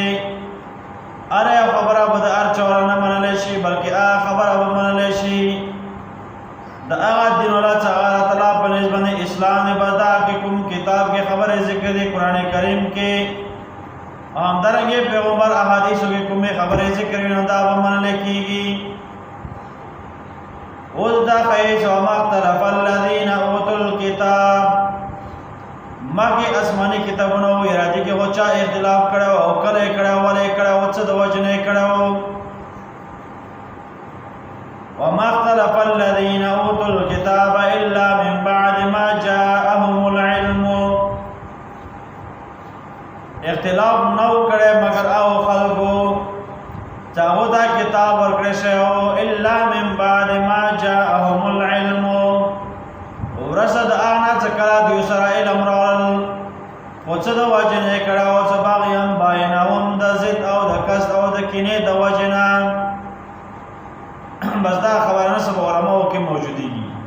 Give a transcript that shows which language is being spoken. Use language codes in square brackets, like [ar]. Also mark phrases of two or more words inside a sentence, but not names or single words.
[ps] هر خبره به د هر چا نه منلی شي بلکې هغه خبره به منلی شي د هغه دین والا چې الله تعالی په نزد باندې اسلام دی. به دا کې کوم کتاب کې خبرې ذکر دی قرآن کریم کې همدارنګې پیغمبر احادیثو کې کومې خبرې ذکر وي نو دا به منلی کېږي. اوس دا ښیي چې [ar] وما اختلف الذین اوتوا الکتاب. [ps] مخکې آسماني کتابونه وو ارادي کې خو چا اختلاف کړی او کله یې کړی ولې یې کړی او څه د وجې نه یې کړی و. [ar] وما اختلف الذین اوتوا الکتاب الا من بعد ما جاءهم العلم. [ps] اختلاف نو کړی مگر او خلکو چې هغو دا کتاب ورکړی شوی و [ar] الا من بعد ما جاءهم العلم. [ps] ورسه د هغه نه چې کله دوی سره علم راغلل خو څه د وجې نه یې کړی و چې [ar] بغیا بینهم [ps] د ضد او د قصد او د کینې د وجې نه. بس دا خبره نه سبا علماو کې موجودېږي.